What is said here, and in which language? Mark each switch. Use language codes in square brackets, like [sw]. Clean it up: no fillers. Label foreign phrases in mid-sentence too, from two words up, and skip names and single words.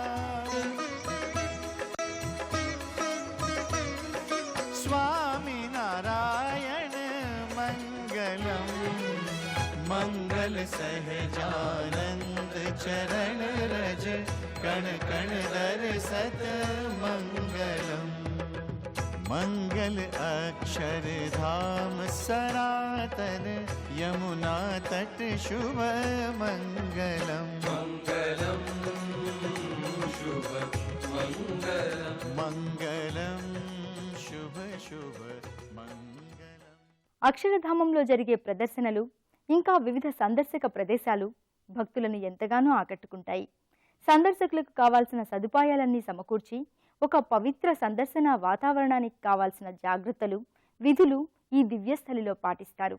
[sa] स्वामी नारायण मंगलम मंगल सहजानंद चरण रज कण कण दर्शत मंगलम मंगल अक्षर धाम सनातन यमुना तट शुभ मंगलम मङ्गलं शुभ मङ्गलम् मंगलम शुभ शुभ मंगलम [te] అక్షరధామంలో జరిగే ప్రదర్శనలు, ఇంకా వివిధ సందర్శక ప్రదేశాలు భక్తులను ఎంతగానో ఆకట్టుకుంటాయి. సందర్శకులకు కావాల్సిన సదుపాయాలన్నీ సమకూర్చి ఒక పవిత్ర సందర్శన వాతావరణానికి కావాల్సిన జాగ్రత్తలు, విధులు ఈ దివ్యస్థలిలో పాటిస్తారు.